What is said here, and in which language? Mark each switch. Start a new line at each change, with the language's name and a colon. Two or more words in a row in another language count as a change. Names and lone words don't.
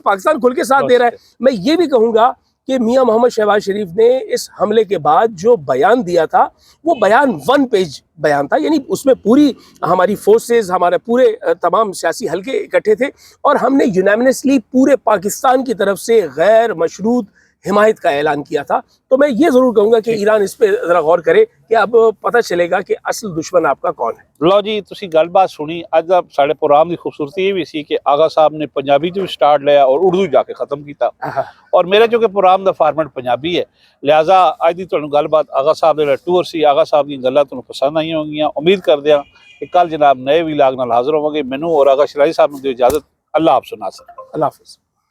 Urdu: جی پاکستان کھل کے ساتھ دے رہا ہے۔ میں یہ بھی کہوں گا کہ میاں محمد شہباز شریف نے اس حملے کے بعد جو بیان دیا تھا وہ بیان 1 پیج بیان تھا، یعنی اس میں پوری ہماری فورسز، ہمارے پورے تمام سیاسی حلقے اکٹھے تھے، اور ہم نے یونانیمسلی پورے پاکستان کی طرف سے غیر مشروط حمایت کا اعلان کیا تھا۔ تو میں یہ ضرور کہوں گا کہ ایران اس پہ ذرا غور کرے کہ اب پتہ چلے گا کہ اصل دشمن آپ کا کون ہے۔
Punjabi: لو جی تسی گل بات سنی، اج ساڈے پروگرام دی خوبصورتی یہ بھی سی کہ آغا صاحب نے پنجابی تو سٹارٹ لیا اور اردو جا کے ختم کیتا، اور میرا جو کہ پروگرام دا فارمیٹ پنجابی ہے، لہٰذا اج دی تانوں گل بات آغا صاحب دا ٹور سی، آغا صاحب دی گلاں تانوں پسند آئی ہوں گیاں۔ امید کردے ہاں کہ کل جناب نئے ویلاگ نال حاضر ہوواں گے۔ مینوں اور آغا شرائع صاحب نوں دی اجازت۔ اللہ آپ سنا سر.
Urdu: اللہ حافظ.